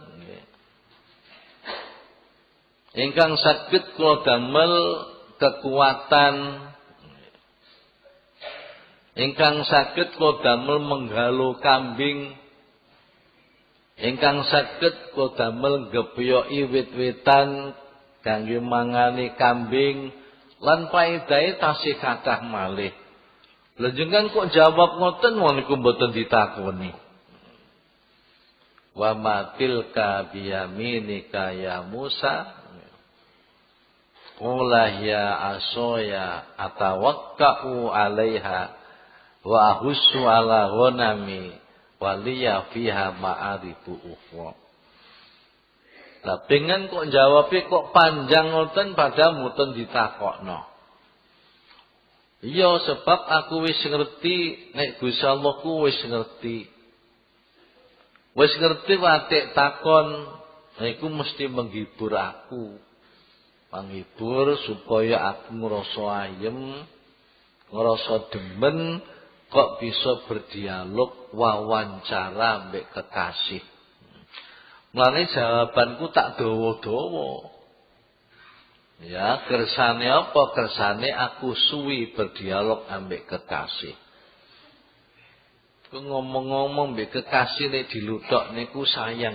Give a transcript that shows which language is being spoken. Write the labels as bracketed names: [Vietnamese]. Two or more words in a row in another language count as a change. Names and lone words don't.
[Javanese] Ingkang saged kula damel kekuatan, ingkang saged kula damel menggalu kambing, ingkang saged kula damel nggebyaki wit-witan kangge mangani kambing lan paedahe tasih kathah malih. Lha jenengan kok jawab ngoten niku mboten ditakoni. [Arabic] وما تلك بيمينك يا موسى. قال هي عصاي أتوكأ عليها وأهش على غنمي ولي فيها مآرب أخرى. [Javanese] Lah pengen kok jawabe kok panjang ngoten padahal mboten ditakokno. Iya sebab aku wis ngerti nek Gusti Allah ku wis ngerti. Wis ngerti watik takon niku mesti menghibur aku. Menghibur supaya aku ngrasa ayem, ngrasa demen kok bisa berdialog wawancara mbek kekasih. Mulane jawabanku tak dawa-dawa. Ya, kersane apa? Kersane aku suwi berdialog ambek kekasih. Ku ngomong-ngomong mbek kekasih nek diluthok niku sayang.